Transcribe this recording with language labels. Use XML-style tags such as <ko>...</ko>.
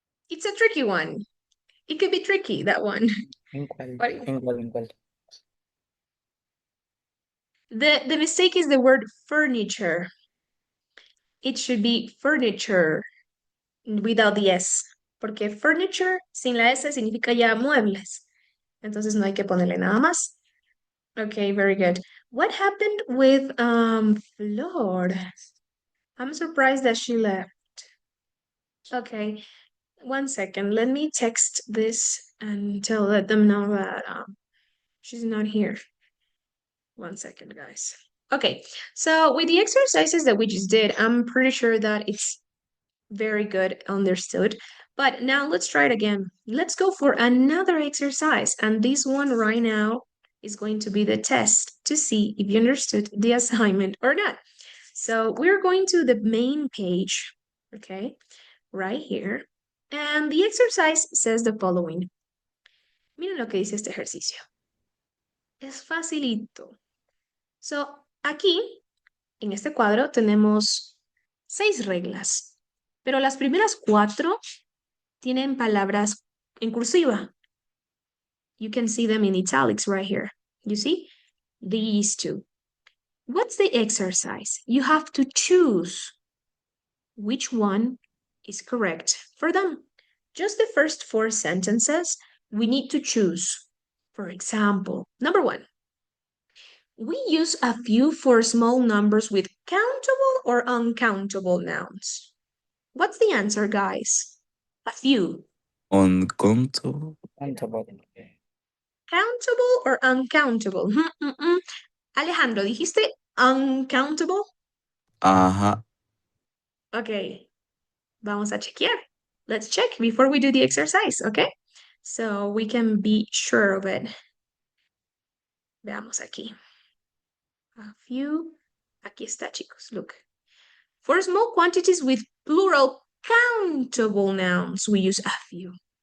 <en>It's a tricky one. It could be tricky, that one.</en> <es>¿En cuál?</es> <en>What-</en> <es>¿En cuál? ¿En cuál?</es> <en>The mistake is the word furniture. It should be furniture without the S.</en> <es>Porque furniture sin la S significa ya muebles. Entonces no hay que ponerle nada más.</es> <en>Okay, very good. What happened with Flor? I'm surprised that she left. Okay, 1 second. Let me text this and let them know that she's not here. 1 second, guys. Okay, so with the exercises that we just did, I'm pretty sure that it's very good understood. But now let's try it again. Let's go for another exercise. And this one right now is going to be the test to see if you understood the assignment or not. So we're going to the main page, okay, right here. And the exercise says the following.</en> <es>Miren lo que dice este ejercicio. Es facilito. So, aquí, en este cuadro, tenemos 6 reglas, pero las primeras 4 tienen palabras en cursiva.</es> <en>You can see them in italics right here. You see? These two. What's the exercise? You have to choose which one is correct for them. Just the first 4 sentences, we need to choose. For example, number 1. We use a few for small numbers with countable or uncountable nouns. What's the answer, guys? A few. Uncountable. Countable. Countable or uncountable?</en> <es>Alejandro, ¿dijiste uncountable? Ajá. Okay, vamos a chequear.</es> <en>Let's check before we do the exercise, okay? So we can be sure of it.</en> <es>Veamos aquí.</es> <en>A few.</en> <es>Aquí está, chicos.</es> <en>Look. For small quantities with plural countable nouns, we use a few.</en>